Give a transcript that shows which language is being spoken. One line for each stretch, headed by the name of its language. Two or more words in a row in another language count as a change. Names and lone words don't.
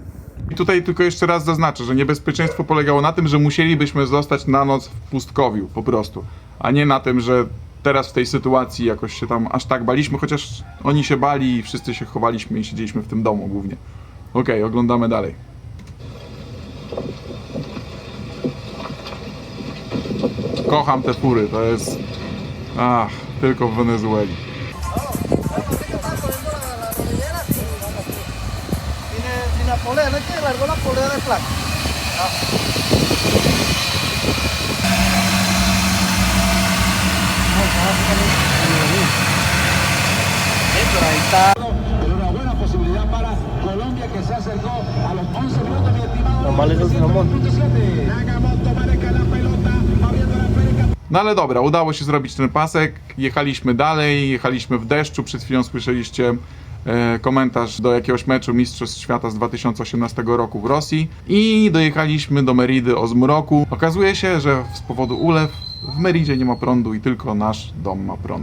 Polish: I tutaj tylko jeszcze raz zaznaczę, że niebezpieczeństwo polegało na tym, że musielibyśmy zostać na noc w pustkowiu po prostu, a nie na tym, że teraz w tej sytuacji jakoś się tam aż tak baliśmy, chociaż oni się bali i wszyscy się chowaliśmy i siedzieliśmy w tym domu głównie. Okej, oglądamy dalej. Kocham te fury, to jest... tylko w Wenezueli.
Spanish: La polea, no es que largó la polea de plata. Pero ahí está. Pero una buena posibilidad para Colombia, que se acercó a los 11 minutos, mi estimado. Maleros Ramón.
Polish: No ale dobra, udało się zrobić ten pasek, jechaliśmy dalej, jechaliśmy w deszczu, przed chwilą słyszeliście komentarz do jakiegoś meczu Mistrzostw Świata z 2018 roku w Rosji i dojechaliśmy do Meridy o zmroku. Okazuje się, że z powodu ulew w Meridzie nie ma prądu i tylko nasz dom ma prąd.